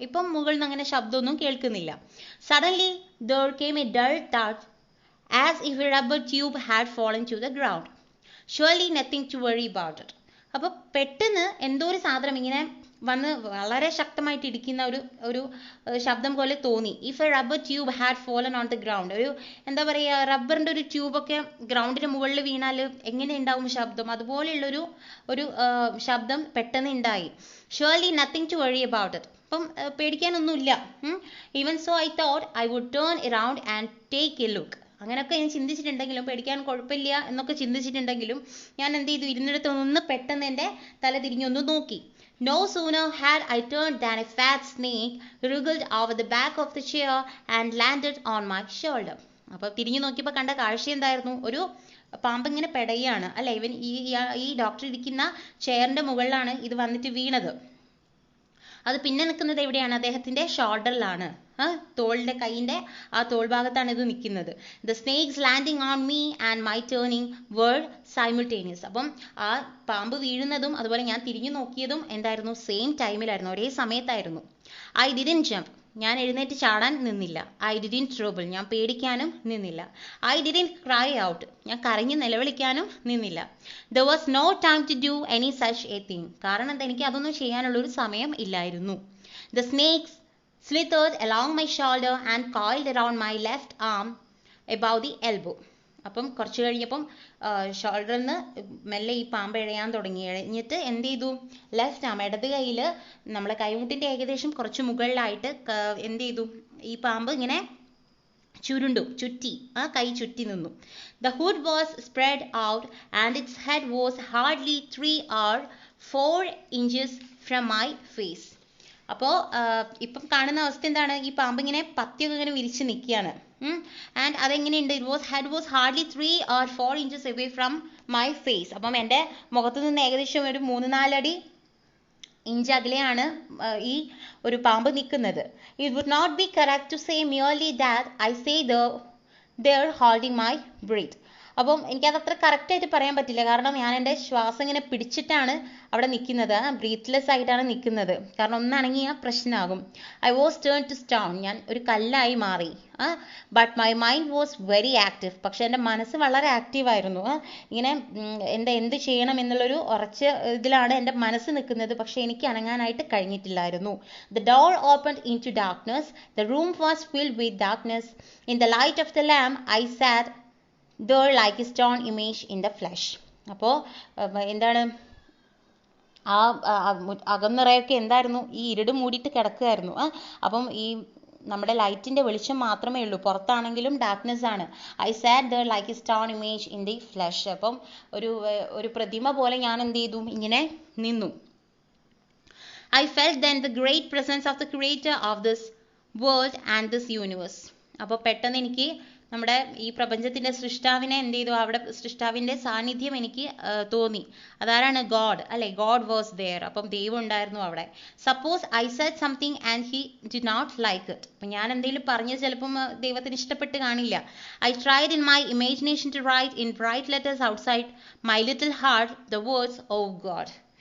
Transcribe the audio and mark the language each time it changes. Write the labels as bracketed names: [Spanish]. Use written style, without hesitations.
[Malayalam] ഇപ്പം മുകളിൽ നിന്ന് അങ്ങനെ ശബ്ദമൊന്നും കേൾക്കുന്നില്ല. [English] Suddenly there came a dull thud as if a rubber tube had fallen to the ground. Surely nothing to worry about it. [Malayalam] അപ്പോൾ പെട്ടെന്ന് എന്തോ ഒരു സാധനം ഇങ്ങനെ വന്ന് വളരെ ശക്തമായിട്ട് ഇടിക്കുന്ന ഒരു ശബ്ദം പോലെ തോന്നി. [English] If a rubber tube had fallen on the ground. [Malayalam] ഒരു എന്താ പറയുക, റബ്ബറിൻ്റെ ഒരു ട്യൂബൊക്കെ ഗ്രൗണ്ടിന് മുകളിൽ വീണാൽ എങ്ങനെ ഉണ്ടാവും ശബ്ദം, അതുപോലെയുള്ളൊരു ശബ്ദം പെട്ടെന്ന് ഉണ്ടായി. [English] Surely nothing to worry about it. [Malayalam] അപ്പം പേടിക്കാനൊന്നുമില്ല. [English] Even so I thought I would turn around and take a look. [Malayalam] അങ്ങനെയൊക്കെ ഞാൻ ചിന്തിച്ചിട്ടുണ്ടെങ്കിലും, പേടിക്കാൻ കുഴപ്പമില്ല എന്നൊക്കെ ചിന്തിച്ചിട്ടുണ്ടെങ്കിലും ഞാൻ എന്ത് ചെയ്തു, ഇരുന്നിടത്ത് നിന്ന് പെട്ടെന്ന് എൻ്റെ തല തിരിഞ്ഞൊന്ന് നോക്കി. [English] No sooner had I turned than a fat snake wriggled over the back of the chair and landed on my shoulder. [Malayalam] അപ്പോൾ തിരിഞ്ഞു നോക്കിയപ്പോൾ കണ്ട കാഴ്ച എന്തായിരുന്നു? ഒരു പാമ്പ് ഇങ്ങനെ പെടയാണ് അല്ലെ, ഇവൻ ഈ ഡോക്ടർ ഇരിക്കുന്ന ചെയറിന്റെ മുകളിലാണ് ഇത് വന്നിട്ട് വീണത്. അത് പിന്നെ നിൽക്കുന്നത് എവിടെയാണ്? അദ്ദേഹത്തിന്റെ ഷോൾഡറിലാണ്, തോളിന്റെ കൈയിന്റെ ആ തോൾ ഭാഗത്താണ് ഇത് നിൽക്കുന്നത്. [English] The snakes landing on me and my turning were simultaneous. [Malayalam] അപ്പം ആ പാമ്പ് വീഴുന്നതും അതുപോലെ ഞാൻ തിരിഞ്ഞു നോക്കിയതും എന്തായിരുന്നു? സെയിം ടൈമിലായിരുന്നു, ഒരേ സമയത്തായിരുന്നു. [English] I didn't jump, [Malayalam] ഞാൻ എഴുന്നേറ്റ് ചാടാൻ നിന്നില്ല. [English] I didn't trouble, [Malayalam] ഞാൻ പേടിക്കാനും നിന്നില്ല. [English] I didn't cry out, [Malayalam] ഞാൻ കരഞ്ഞ് നിലവിളിക്കാനും നിന്നില്ല. [English] there was no time to do any such a thing, [Malayalam] കാരണം എന്താ, എനിക്ക് അതൊന്നും ചെയ്യാനുള്ള ഒരു സമയം ഇല്ലായിരുന്നു. [English] The snakes slithered along my shoulder and coiled around my left arm above the elbow. [Malayalam] അപ്പം കുറച്ച് കഴിഞ്ഞപ്പം ഷോൾഡറിൽ നിന്ന് മെല്ലെ ഈ പാമ്പ് ഇഴയാൻ തുടങ്ങി. ഇഴഞ്ഞിട്ട് എന്ത് ചെയ്തു? ലെഫ്റ്റ് ആം, ഇടത് കൈയിൽ നമ്മളെ കൈമുട്ടിന്റെ ഏകദേശം കുറച്ച് മുകളിലായിട്ട് എന്ത് ചെയ്തു? ഈ പാമ്പ് ഇങ്ങനെ ചുരുണ്ടു, ചുറ്റി, കൈ ചുറ്റി നിന്നു. [English] The hood was spread out and its head was hardly 3 or 4 inches from my face. [Malayalam] അപ്പോൾ ഇപ്പം കാണുന്ന അവസ്ഥ എന്താണ്? ഈ പാമ്പ് ഇങ്ങനെ പത്തിയൊക്കെ ഇങ്ങനെ വിരിച്ച് നിൽക്കുകയാണ്. And അതെങ്ങനെയുണ്ട്? [English] Head was hardly 3 or 4 inches away from my face. [Malayalam] അപ്പം എൻ്റെ മുഖത്ത് നിന്ന് ഏകദേശം ഒരു 3-4 ഇഞ്ച് അകലെയാണ് ഈ ഒരു പാമ്പ് നിൽക്കുന്നത്. [English] It would not be correct to say merely that I say there holding my breath. [Malayalam] അപ്പം എനിക്കത് അത്ര കറക്റ്റായിട്ട് പറയാൻ പറ്റില്ല, കാരണം ഞാൻ എൻ്റെ ശ്വാസം ഇങ്ങനെ പിടിച്ചിട്ടാണ് അവിടെ നിൽക്കുന്നത്, ബ്രീത്ത്ലെസ് ആയിട്ടാണ് നിൽക്കുന്നത്. കാരണം ഒന്നനങ്ങിയാൽ പ്രശ്നമാകും. [English] I was turn to stone, [Malayalam] ഞാൻ ഒരു കല്ലായി മാറി. [English] but my mind was very active, [Malayalam] പക്ഷെ എൻ്റെ മനസ്സ് വളരെ ആക്റ്റീവായിരുന്നു. ഇങ്ങനെ എന്ത് ചെയ്യണം എന്നുള്ളൊരു ഉറച്ച ഇതിലാണ് എൻ്റെ മനസ്സ് നിൽക്കുന്നത്, പക്ഷെ എനിക്ക് അനങ്ങാനായിട്ട് കഴിഞ്ഞിട്ടില്ലായിരുന്നു. [English] The door opened into darkness, the room was filled with darkness. In the light of the lamp I sat there like a stone image in the flesh. [Malayalam] അപ്പോൾ എന്താണ്, ആ അകന്നിറയൊക്കെ എന്തായിരുന്നു? ഈ ഇരുട് മൂടിയിട്ട് കിടക്കുകയായിരുന്നു. അപ്പം ഈ നമ്മുടെ ലൈറ്റിന്റെ വെളിച്ചം മാത്രമേ ഉള്ളൂ, പുറത്താണെങ്കിലും ഡാർക്ക്നെസ് ആണ്. [English] I sat there like a stone image in the flesh. [Malayalam] അപ്പം ഒരു പ്രതിമ പോലെ ഞാൻ എന്ത് ചെയ്തു? ഇങ്ങനെ നിന്നു. [English] I felt then the great presence of the creator of this world and this universe. [Malayalam] അപ്പോൾ പെട്ടെന്ന് എനിക്ക് നമ്മുടെ ഈ പ്രപഞ്ചത്തിന്റെ സൃഷ്ടാവിനെ എന്ത് ചെയ്തു? അവിടെ സൃഷ്ടാവിന്റെ സാന്നിധ്യം എനിക്ക് തോന്നി. അതാരാണ്? [English] God അല്ലെ, God was there. [Malayalam] അപ്പം ദൈവം ഉണ്ടായിരുന്നു അവിടെ. [English] Suppose I said something and he did not like it. [Malayalam] അപ്പം ഞാൻ എന്തെങ്കിലും പറഞ്ഞത് ചിലപ്പം ദൈവത്തിന് ഇഷ്ടപ്പെട്ട് കാണില്ല. [English] I tried in my imagination to write in bright letters outside my little heart the words of God.